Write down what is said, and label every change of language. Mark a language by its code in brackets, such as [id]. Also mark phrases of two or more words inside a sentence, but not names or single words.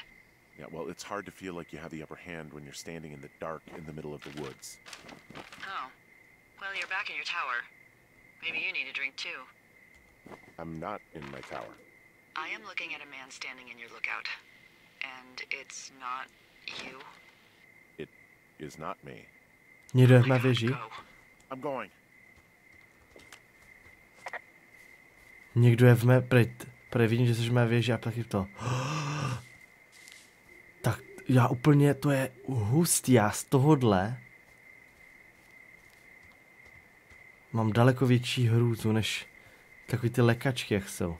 [en] Yeah, well, it's hard to feel like you have the upper hand when you're standing in the dark in the middle of the woods. Oh. Well, you're back in your tower. Maybe you need a drink, too. I'm not in my tower. I am looking at a man standing in your lookout. And it's not you. It is not me. [cs] Někdo je na věži. [en] Go. I'm going. [cs] Někdo je v mé... Prej vidím, že jsi v mé věži a taky to. Tak já úplně, to je hustý, já z tohodle mám daleko větší hrůzu, než takový ty lekačky, jak jsou.